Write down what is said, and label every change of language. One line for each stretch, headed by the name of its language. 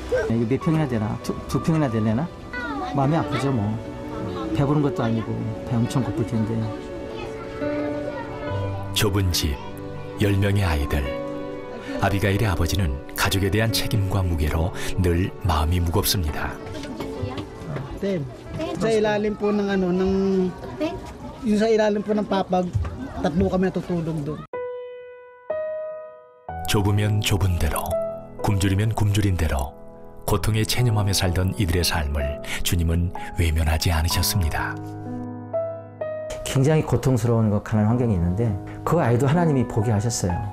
Korean: 이게 몇 평이나 되나? 두 평이나 되려나? 마음이 아프죠 뭐. 배부른 것도 아니고 배 엄청 고플 텐데. 좁은 집, 10명의 아이들. 아비가일의 아버지는 가족에 대한 책임과 무게로 늘 마음이 무겁습니다.
Filipino: Sa ilalim po ng yung sa ilalim po ng papag, tatlo kami natutulog doon.
Korean: 좁으면 좁은 대로, 굶주리면 굶주린 대로 고통에 체념하며 살던 이들의 삶을 주님은 외면하지 않으셨습니다. 굉장히 고통스러운 가난한 환경이 있는데 그 아이도 하나님이 보게 하셨어요.